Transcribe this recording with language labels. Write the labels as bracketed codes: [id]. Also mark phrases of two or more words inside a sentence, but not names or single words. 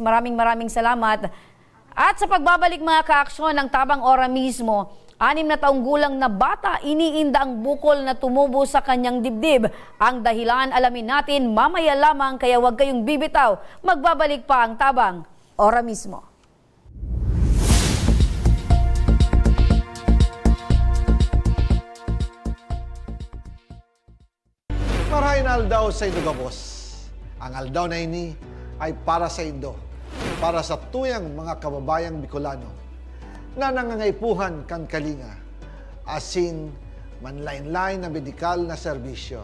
[tl] Maraming salamat. At sa pagbabalik mga kaaksyon ng Tabang Ora mismo, 6 na taong gulang na bata, iniinda ang bukol na tumubo sa kanyang dibdib. Ang dahilan, alamin natin mamaya lamang, kaya huwag kayong bibitaw. Magbabalik pa ang Tabang Ora mismo. [bik] Marahin aldaw sa Indo Gabos. Ang aldaw na ini ay para sa Indo, para sa tuyang mga kababayang Bicolano na nangangaipuhan kan kalinga, asin manlain-lain na medikal na serbisyo.